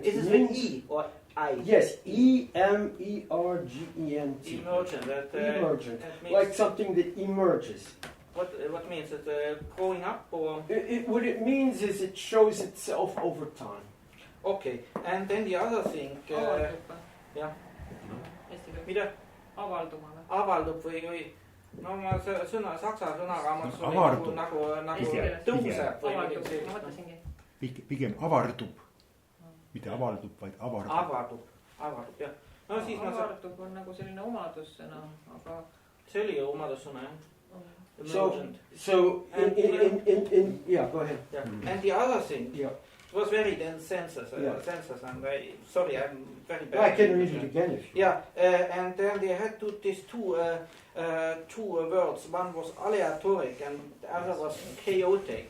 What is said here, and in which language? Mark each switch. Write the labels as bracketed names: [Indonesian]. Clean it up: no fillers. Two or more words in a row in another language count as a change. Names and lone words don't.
[English] Is it an E or I? Yes, E-M-E-R-G-E-N-T. Emergent. Emergent. That means Like something that emerges. What means it? Growing up or? What it means is it shows itself over time. Okay, and then the other thing. [Estonian] jah. mida? avalduma või? Avaldub või no ma sõna, saksa sõnaraamat nagu tõuseb või midagi sellist. Ma mõtlesingi. Pigem avardub. Mitte avaldub, vaid avardub. Avardub, jah. No siis avardub on nagu selline omadussõna, aga... See oli omadussõna, jah. [English] So in yeah, go ahead. Yeah. And the other thing, yeah. It was very dense senses, and I'm very bad. I can read it again if you. Yeah, and then they had these two words. One was aleatoric and the other was chaotic.